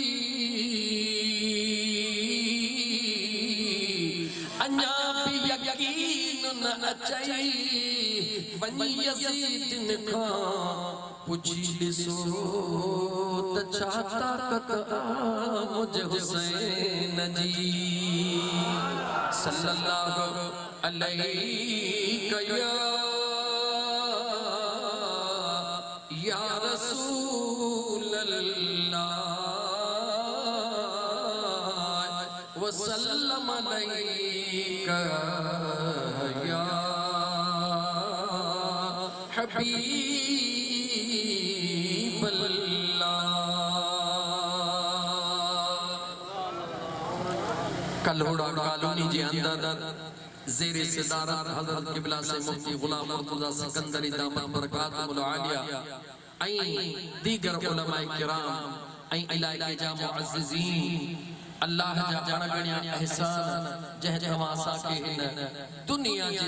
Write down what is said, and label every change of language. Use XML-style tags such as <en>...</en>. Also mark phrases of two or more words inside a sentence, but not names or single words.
<sd>अञा बि यकीन न अचई वञी यज़ीद खां पुछी ॾिसो त छा ताक़त आ मुंहिंजे हुसैन जी</sd> <ar>صلى الله عليه يا رسول الله وسلم عليك يا حبيب الله</ar> <sd>कल्होड़ा कॉलोनी जे अंदर ज़ेरे सदारत हज़रत क़िबला से मुफ्ती गुलाम मुर्तज़ा सिकंदरी</sd> <ar>دامت بركاته العالية</ar> <sd>ऐं दीगर उलमाए किराम ऐं इलाइक़े जा मुअज़्ज़िज़ीन अल्लाह जा ॼण ॻणिया एहसान जंहिं तव्हां असांखे हिन दुनिया जी</sd>